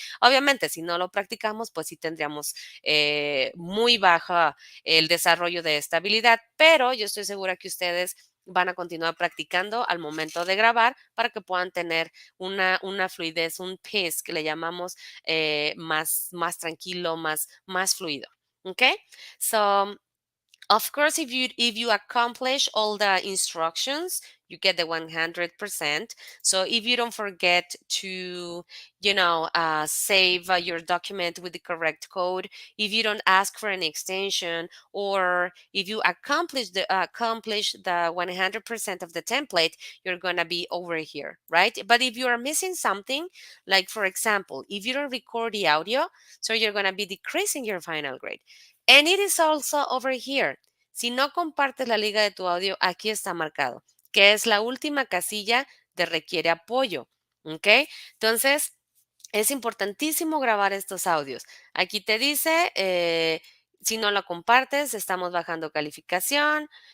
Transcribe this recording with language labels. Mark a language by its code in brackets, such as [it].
[es] Obviamente, si no lo practicamos, pues sí tendríamos muy baja el desarrollo de estabilidad, pero yo estoy segura que ustedes van a continuar practicando al momento de grabar para que puedan tener una fluidez, un pace que le llamamos más tranquilo, más fluido. ¿Ok? [en] So, of course, if you accomplish all the instructions, you get the 100%. So if you don't forget to, save your document with the correct code, if you don't ask for an extension, or if you accomplish the 100% of the template, you're gonna be over here, right? But if you are missing something, like for example, if you don't record the audio, so you're gonna be decreasing your final grade. And it is also over here. [es] Si no compartes la liga de tu audio, aquí está marcado, que es la última casilla de requiere apoyo. ¿Ok? Entonces, es importantísimo grabar estos audios. Aquí te dice, si no lo compartes, estamos bajando calificación.